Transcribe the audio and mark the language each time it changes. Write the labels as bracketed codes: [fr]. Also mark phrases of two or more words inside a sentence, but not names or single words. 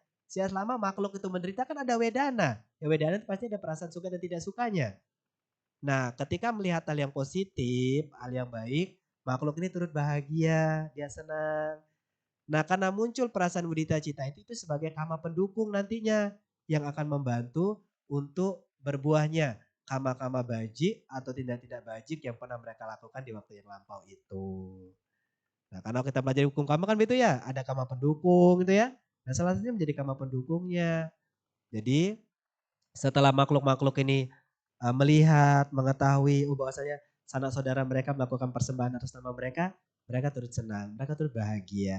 [id] Selama makhluk itu menderita kan ada wedana. Ya wedana itu pasti ada perasaan suka dan tidak sukanya. Nah ketika melihat hal yang positif, hal yang baik, makhluk ini turut bahagia, dia senang. Nah karena muncul perasaan [pi] mudita cita [id] itu sebagai kama pendukung nantinya yang akan membantu untuk berbuahnya kama-kama bajik atau tindak-tindak bajik yang pernah mereka lakukan di waktu yang lampau itu. Nah karena kita pelajari hukum kama kan begitu ya, ada kama pendukung gitu ya. Nah salah satunya menjadi kama pendukungnya. Jadi setelah makhluk-makhluk ini melihat, mengetahui bahwasanya sanak saudara mereka melakukan persembahan atas nama mereka, mereka turut senang, mereka turut bahagia.